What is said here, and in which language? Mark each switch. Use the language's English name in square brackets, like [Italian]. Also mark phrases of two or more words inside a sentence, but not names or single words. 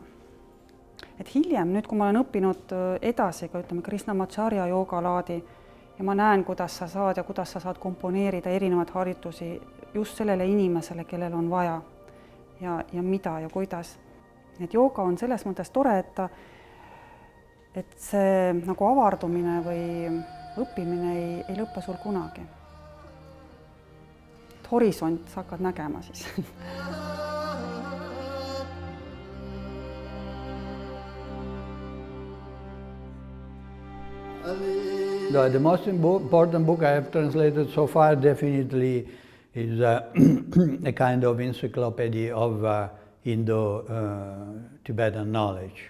[Estonian] Et hiljem, nüüd kui ma olen õppinud edasi ka ütleme Krishnamacharya joogalaadi ja ma näen, kuidas sa saad komponeerida erinevaid harjutusi just sellele inimesele, kellel on vaja ja mida ja kuidas. Et jooga on selles mõttes tore, et see nagu avardumine või õppimine ei lõppe sul kunagi. Et horisont sa hakkad nägema siis. [English] The most important book I have translated so far definitely is a kind of encyclopedia of Indo-Tibetan knowledge.